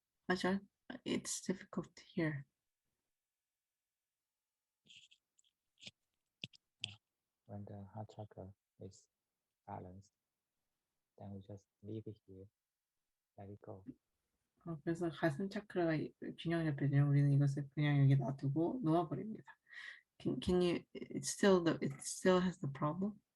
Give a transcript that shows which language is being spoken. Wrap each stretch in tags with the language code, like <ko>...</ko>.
<en>Ajahn, it's difficult to hear. When the heart chakra is balanced, then we just leave it here, let it go.</en> <ko>그래서 가슴 차크라가 균형 잡혀지면 우리는 이것을 그냥 여기 놔두고 놓아버립니다.</ko> <en>Can you? It still has the problem.</en>